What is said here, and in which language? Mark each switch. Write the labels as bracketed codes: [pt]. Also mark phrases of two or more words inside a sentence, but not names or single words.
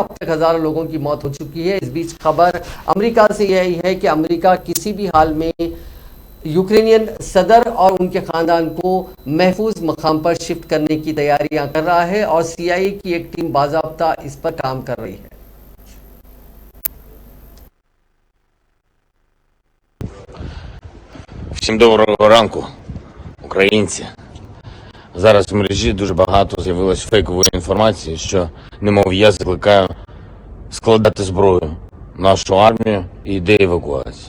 [ur] اب تک ہزاروں لوگوں کی موت ہو چکی ہے۔ اس بیچ خبر امریکہ سے یہی ہے کہ امریکہ کسی بھی حال میں یوکرینین صدر اور ان کے خاندان کو محفوظ مقام پر شفٹ کرنے کی تیاریاں کر رہا ہے اور CIA کی ایک ٹیم باضابطہ اس پر کام کر رہی ہے. [uk] Всім доброго ранку, українці. Зараз в мережі дуже багато з'явилось фейкової інформації, що, немов я закликаю складати зброю, нашу армію і йде евакуація.